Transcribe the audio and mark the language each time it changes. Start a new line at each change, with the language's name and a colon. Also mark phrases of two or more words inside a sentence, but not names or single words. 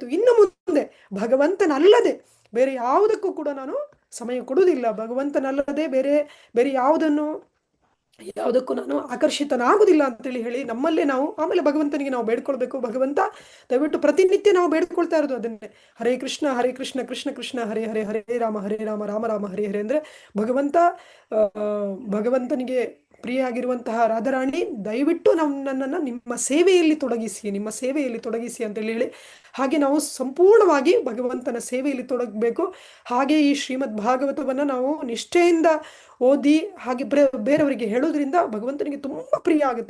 Kannada: ಇನ್ನು ಮುಂದೆ ಭಗವಂತನಲ್ಲದೆ ಬೇರೆ ಯಾವುದಕ್ಕೂ ಕೂಡ ನಾನು ಸಮಯ ಕೊಡುವುದಿಲ್ಲ. ಭಗವಂತನಲ್ಲದೆ ಬೇರೆ ಯಾವುದಕ್ಕೂ ನಾನು ಆಕರ್ಷಿತನಾಗುವುದಿಲ್ಲ ಅಂತೇಳಿ ಹೇಳಿ ನಮ್ಮಲ್ಲೇ ನಾವು ಆಮೇಲೆ ಭಗವಂತನಿಗೆ ನಾವು ಬೇಡ್ಕೊಳ್ಬೇಕು. ಭಗವಂತ ದಯವಿಟ್ಟು ಪ್ರತಿನಿತ್ಯ ನಾವು ಬೇಡ್ಕೊಳ್ತಾ ಇರೋದು ಅದನ್ನೇ,
Sanskrit: ಹರೇ ಕೃಷ್ಣ ಕೃಷ್ಣ ಕೃಷ್ಣ ಹರೇ ಹರೇ, ಹರೇ ರಾಮ ರಾಮ ರಾಮ ಹರೇ ಹರೇ.
Kannada: ಅಂದ್ರೆ ಭಗವಂತನಿಗೆ ಪ್ರಿಯ ಆಗಿರುವಂತಹ ರಾಧಾರಾಣಿ, ದಯವಿಟ್ಟು ನನ್ನನ್ನು ನಿಮ್ಮ ಸೇವೆಯಲ್ಲಿ ತೊಡಗಿಸಿ ಅಂತೇಳಿ ಹೇಳಿ ಹಾಗೆ ನಾವು ಸಂಪೂರ್ಣವಾಗಿ ಭಗವಂತನ ಸೇವೆಯಲ್ಲಿ ತೊಡಗಬೇಕು. ಹಾಗೆ ಈ ಶ್ರೀಮದ್ ಭಾಗವತವನ್ನ ನಾವು ನಿಷ್ಠೆಯಿಂದ ಓದಿ ಹಾಗೆ ಬೇರೆಯವರಿಗೆ ಹೇಳೋದ್ರಿಂದ ಭಗವಂತನಿಗೆ ತುಂಬಾ ಪ್ರಿಯ ಆಗುತ್ತೆ.